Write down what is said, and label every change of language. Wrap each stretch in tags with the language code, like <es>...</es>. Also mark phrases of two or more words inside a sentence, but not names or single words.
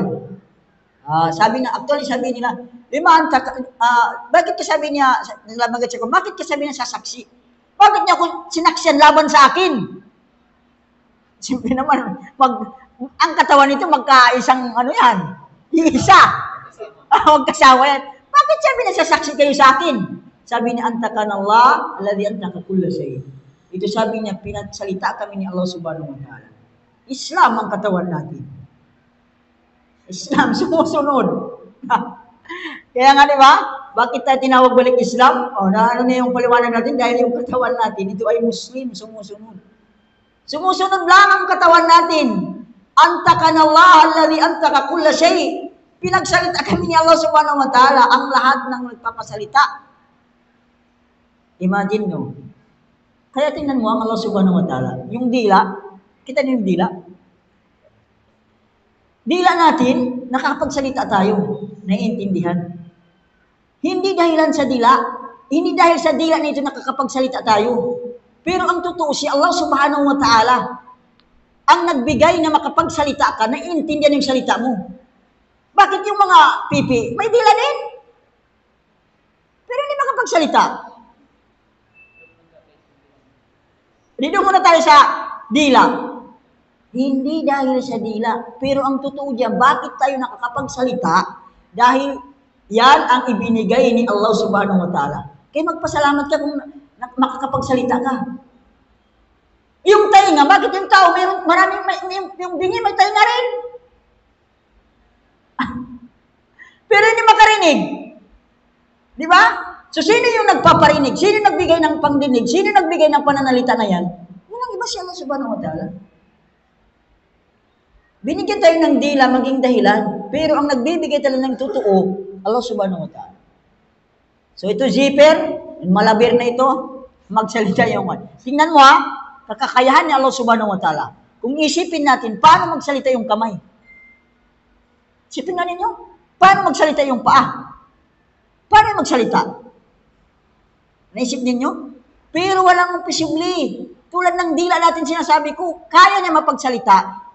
<tl>Sabi nila, bakit ka sabi niya sasaksi? Bakit niya ako sinaksiyan laban sa akin? Siyempre naman, ang katawan nito magkaisang isa. Magkasawa yan. Bakit sabi na sasaksi kayo sa akin? Sabi niya,</tl> <ar>أنطقنا الله الذي أنطق كل شيء.</ar> <tl>Ito sabi niya, pinagsalita kami ni</tl> <ar>الله سبحانه وتعالى.</ar> <tl>Islam ang katawan natin. Islam, sumusunod. Kaya nga, di ba? Bakit tayo tinawag balik Islam? Ano na yung paliwanag natin? Dahil yung katawan natin, ito ay Muslim, sumusunod. Sumusunod lang ang katawan natin.</tl> <ar>أنطقنا الله الذي أنطق كل شيء.</ar> <tl>Pinagsalita kami ni</tl> <ar>الله سبحانه وتعالى</ar> <tl>ang lahat ng nagpapasalita. Imagine nyo. Kaya tingnan mo ang</tl> <ar>الله سبحانه وتعالى.</ar> <tl>Yung dila, kita niyo yung dila? Dila natin, nakakapagsalita tayo. naiintindihan. Hindi dahilan sa dila. Hindi dahil sa dila na ito nakakapagsalita tayo. Pero ang totoo, si</tl> <ar>الله سبحانه وتعالى</ar> <tl>ang nagbigay na makapagsalita ka, naiintindihan yung salita mo. Bakit yung mga pipi, may dila din? Pero hindi makapagsalita. Dito muna tayo sa dila. Hindi dahil sa dila. Pero ang totoo diyan, bakit tayo nakakapagsalita? Dahil yan ang ibinigay ni</tl> <ar>الله سبحانه وتعالى.</ar> <tl>Kaya magpasalamat ka kung makakapagsalita ka. Yung tainga, bakit yung tao, yung bingi may tainga rin? Pero hindi makarinig. Di ba? So, sino yung nagpaparinig? Sino nagbigay ng pangdinig? Sino nagbigay ng pananalita na yan? Walang iba si</tl> <ar>الله سبحانه وتعالى.</ar> <tl>Binigyan tayo ng dila maging dahilan. Pero ang nagbibigay talaga ng totoo,</tl> <ar>الله سبحانه وتعالى.</ar> <tl>So, ito zipper, malabir na ito, magsalita yung one. Tingnan mo kakakayahan ni</tl> <ar>الله سبحانه وتعالى.</ar> <tl>Kung isipin natin, paano magsalita yung kamay? Isipin nga ninyo, paano magsalita yung paa? Paano magsalita? Naisip ninyo? Pero walang imposible. Tulad ng dila natin sinasabi ko, kaya niya mapagsalita.</tl>